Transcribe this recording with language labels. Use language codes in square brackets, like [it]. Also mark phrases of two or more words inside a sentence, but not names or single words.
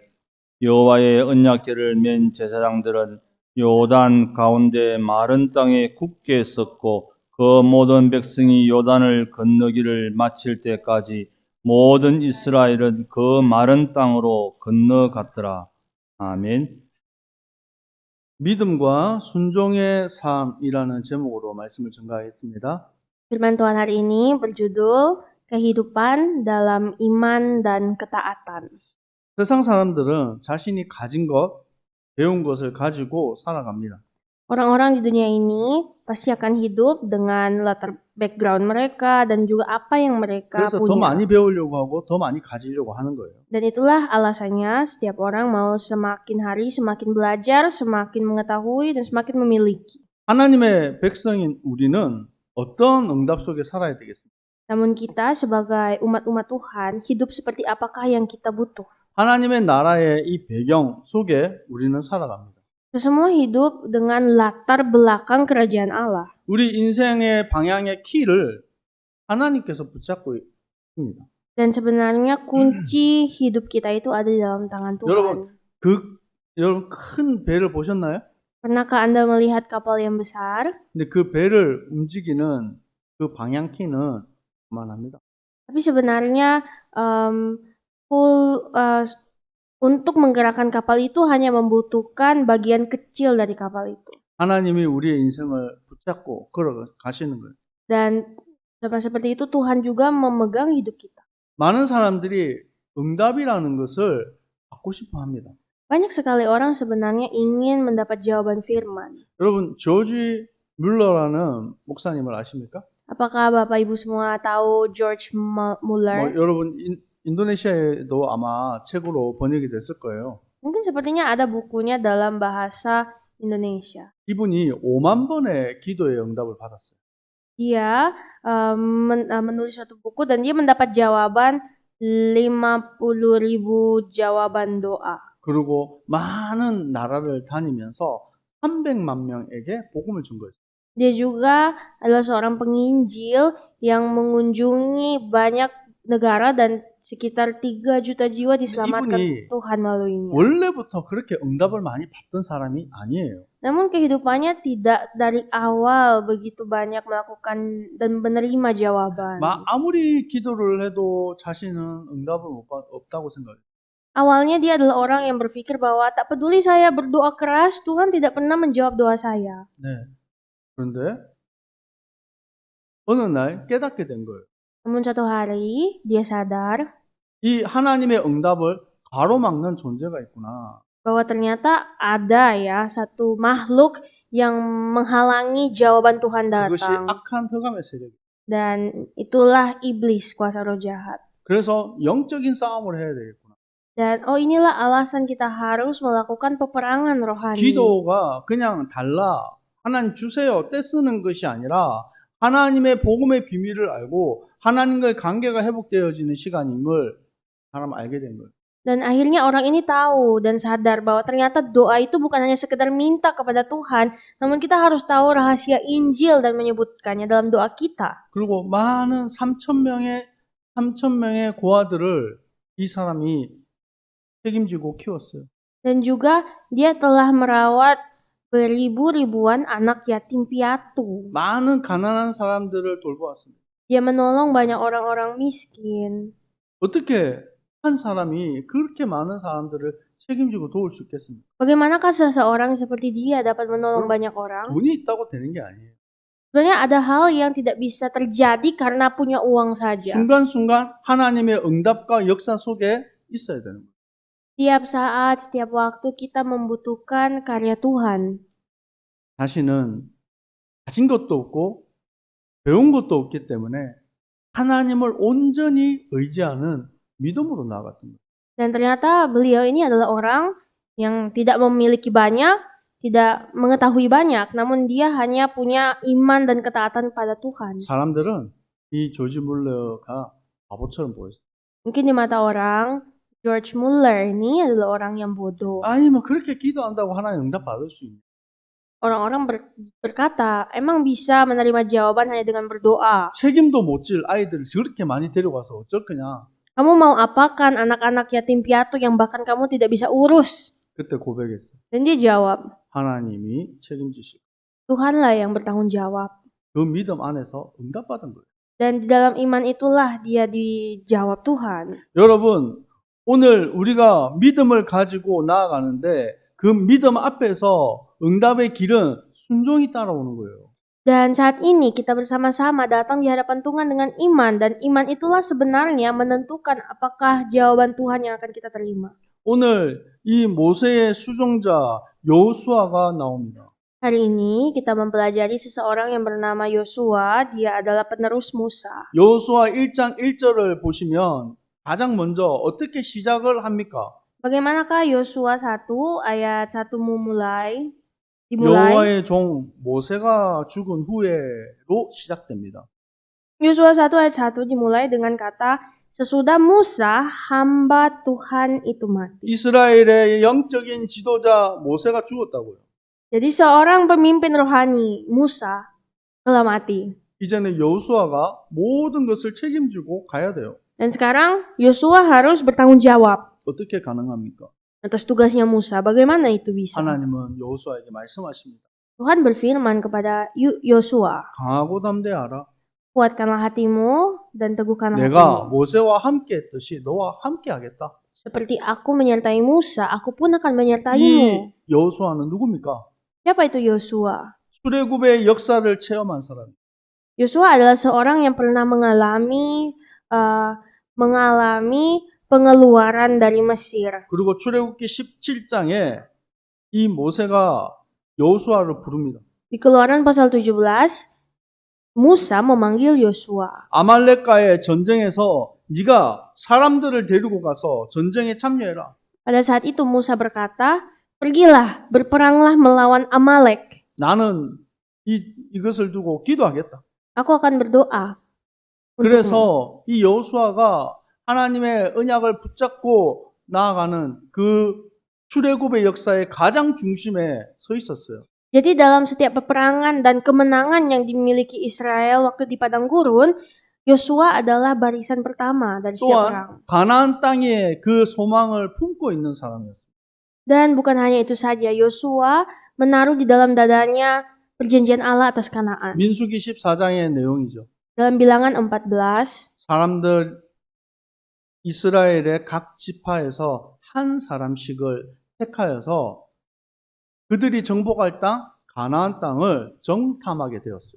[ko] 여호와의 언약궤를 맨 제사장들은 요단 가운데 마른 땅에 굳게 섰고 그 모든 백성이 요단을 건너기를 마칠 때까지 모든 이스라엘은 그 마른 땅으로 건너갔더라. 아멘. 믿음과 순종의 삶이라는 제목으로 말씀을 전가하겠습니다. [id] Firman Tuhan hari ini berjudul Kehidupan dalam Iman dan Ketaatan. [ko] 세상 사람들은 자신이 가진 것, 배운 것을 가지고 살아갑니다. [id] Orang-orang di dunia ini pasti akan hidup dengan latar background mereka dan juga apa yang mereka [ko] 그래서 더 [id] punya. [ko] 많이 배우려고 하고 더 많이 가지려고 하는 거예요. [id] Dan itulah alasannya setiap orang mau semakin hari semakin belajar, semakin mengetahui dan semakin memiliki. [ko] 하나님의 백성인 우리는 어떤 응답 속에 살아야 되겠습니까? [id] Namun kita sebagai umat-umat Tuhan hidup seperti apakah yang kita butuh? [ko] 하나님의 나라의 이 배경 속에 우리는 살아갑니다. [id] Kita semua hidup dengan latar belakang kerajaan Allah. [ko] 우리 인생의 방향의 키를 하나님께서 붙잡고 있습니다. [id] Dan sebenarnya kunci hidup kita itu ada di dalam tangan Tuhan. [ko] 여러분 큰 배를 보셨나요? [id] Pernahkah Anda melihat kapal yang besar? [ko] 근데 그 배를 움직이는 그 방향 키는 그만합니다. [id] Tapi sebenarnya untuk menggerakkan kapal itu hanya membutuhkan bagian kecil dari kapal itu. [ko] 하나님이 우리의 인생을 붙잡고 걸어가시는 거예요. [id] Dan sama seperti itu Tuhan juga memegang hidup kita. [ko] 많은 사람들이 응답이라는 것을 받고 싶어 합니다. [id] Banyak sekali orang sebenarnya ingin mendapat jawaban firman. [ko] 여러분 조지 뮬러라는 목사님을 아십니까? [id] Apakah Bapak Ibu semua tahu George Muller? [ko] 여러분 인도네시아에도 아마 책으로 번역이 됐을 거예요. [id] Mungkin sepertinya ada bukunya dalam bahasa Indonesia. [ko] 이분이 5만 번의 기도의 응답을 받았어요. [id] Dia menulis satu buku dan dia mendapat jawaban 50.000 jawaban doa. [ko] 그리고 많은 나라를 다니면서 300만 명에게 복음을 준 거예요. [id] Dia juga adalah seorang penginjil yang mengunjungi banyak negara dan sekitar 3 juta jiwa diselamatkan [ko] 이분이 [id] Tuhan melaluinya. [ko] 원래부터 그렇게 응답을 많이 받던 사람이 아니에요. [id] Namun kehidupannya tidak dari awal begitu banyak melakukan dan menerima jawaban. [ko] 아무리 기도를 해도 자신은 응답을 없다고 생각해요. [id] Awalnya dia adalah orang yang berpikir bahwa tak peduli saya berdoa keras, Tuhan tidak pernah menjawab doa saya. [ko] 네. 그런데 어느 날 깨닫게 된 거예요. [id] Namun satu hari dia sadar [ko] 이 하나님의 응답을 가로막는 존재가 있구나. [id] bahwa ternyata ada ya satu makhluk yang menghalangi jawaban Tuhan [ko] 그것이 [id] datang. [ko] 악한 흑암의 세력. [id] Dan itulah iblis, kuasa roh jahat. [ko] 그래서 영적인 싸움을 해야 되겠구나. [id] Dan inilah alasan kita harus melakukan peperangan rohani. [ko] 기도가 그냥 달라 하나님 주세요 떼쓰는 것이 아니라 하나님의 복음의 비밀을 알고 하나님과의 관계가 회복되어지는 시간임을 사람 알게 된 거예요. [id] Dan akhirnya orang ini tahu dan sadar bahwa ternyata doa itu bukan hanya sekedar minta kepada Tuhan, namun kita harus tahu rahasia Injil dan menyebutkannya dalam doa kita. [ko] 그리고 많은 3,000명의 고아들을 이 사람이 책임지고 키웠어요. [id] Dan juga dia telah merawat beribu-ribuan anak yatim piatu. [ko] 많은 가난한 사람들을 돌보았습니다. [id] Dia menolong banyak orang-orang miskin. [ko] 어떻게 한 사람이 그렇게 많은 사람들을 책임지고 도울 수 있겠습니까? [id] Bagaimanakah seseorang seperti dia dapat menolong banyak orang? [ko] 돈이 있다고 되는 게 아니에요. [id] Sebenarnya ada hal yang tidak bisa terjadi karena punya uang saja. [ko] 순간순간 하나님의 응답과 역사 속에 있어야 되는 거예요. [id] Setiap saat, setiap waktu kita membutuhkan karya Tuhan. [ko] 자신은 가진 것도 없고 배운 것도 없기 때문에 하나님을 온전히 의지하는 믿음으로 나아갔던 거예요. [id] Dan ternyata beliau ini adalah orang yang tidak memiliki banyak, tidak mengetahui banyak, namun dia hanya punya iman dan ketaatan pada Tuhan. [ko] 사람들은 이 조지 물러가 바보처럼 보였어요. [id] Mungkin di mata orang, George Muller ini adalah orang yang bodoh. [ko] 아니 뭐 그렇게 기도한다고 하나님 응답 받을 수 있냐? [id] Orang-orang berkata, emang bisa menerima jawaban hanya dengan berdoa. [ko] 책임도 못 질 아이들을 저렇게 많이 데려가서 어쩔 거냐? [id] Kamu mau apakan anak-anak yatim piatu yang bahkan kamu tidak bisa urus? [ko] 그때 고백했어요. [id] Dan dia jawab, [ko] 하나님이 책임지시고 [id] Tuhanlah yang bertanggung jawab. [ko] 그 믿음 안에서 응답받은 거예요. [id] Dan di dalam iman itulah dia dijawab Tuhan. [ko] 여러분, 오늘 우리가 믿음을 가지고 나아가는데 그 믿음 앞에서 응답의 길은 순종이 따라오는 거예요. [id] Dan saat ini kita bersama-sama datang di hadapan Tuhan dengan iman. Dan iman itulah sebenarnya menentukan apakah jawaban Tuhan yang akan kita terima. [ko] 오늘 이 모세의 수종자 여호수아가 나옵니다. [id] Hari ini kita mempelajari seseorang yang bernama Yosua. Dia adalah penerus Musa. [ko] 여호수아 1장 1절을 보시면 가장 먼저 어떻게 시작을 합니까? [id] Bagaimanakah Yosua 1 ayat 1 dimulai? [ko] 여호와의 종 모세가 죽은 후에로 시작됩니다. [id] Yosua 1 ayat 1 dimulai dengan kata, sesudah Musa, hamba Tuhan itu mati. [ko] 이스라엘의 영적인 지도자 모세가 죽었다고요. [id] Jadi seorang pemimpin rohani, Musa, telah mati. [ko] 이제는 여호수아가 모든 것을 책임지고 가야 돼요. [id] Dan sekarang Yosua harus bertanggung jawab [ko] 어떻게 가능합니까? [id] atas tugasnya Musa. Bagaimana itu bisa? [ko] 하나님은 여호수아에게 말씀하십니다. [id] Tuhan berfirman kepada Yosua, [ko] 강하고 담대하라. [id] kuatkanlah hatimu dan teguhkanlah [ko] 내가 [id] hatimu. [ko] 모세와 함께 했듯이 너와 함께 하겠다. [id] Seperti aku menyertai Musa, aku pun akan menyertaimu. [ko] 이 여호수아는 누굽니까? [id] Siapa itu Yosua? [ko] 출애굽의 역사를 체험한 사람. [id] Yosua adalah seorang yang pernah mengalami pengeluaran dari Mesir. [ko] 그리고 출애굽기 17장에 이 모세가 여호수아를 부릅니다. [id] Di Keluaran pasal 17, Musa memanggil Yosua. [ko] 아말렉과의 전쟁에서 네가 사람들을 데리고 가서 전쟁에 참여해라. [id] Pada saat itu Musa berkata, pergilah, berperanglah melawan Amalek. [ko] 나는 이것을 두고 기도하겠다. [id] Aku akan berdoa. untukmu." [ko] 그래서 이 여호수아가 하나님의 언약을 붙잡고 나아가는 그 출애굽의 역사의 가장 중심에 서 있었어요. [id] Jadi dalam setiap peperangan dan kemenangan yang dimiliki Israel waktu di padang gurun, Yosua adalah barisan pertama dari setiap perang. [ko] 또한 가나안 땅에 그 소망을 품고 있는 사람이었어요. [id] Dan bukan hanya itu saja, Yosua menaruh di dalam dadanya perjanjian Allah atas Kanaan. [ko] 민수기 14장의 내용이죠. [id] Dalam Bilangan 14, [ko] 사람들 이스라엘의 각 지파에서 한 사람씩을 택하여서 그들이 정복할 땅 가나안 땅을 정탐하게 되었어요.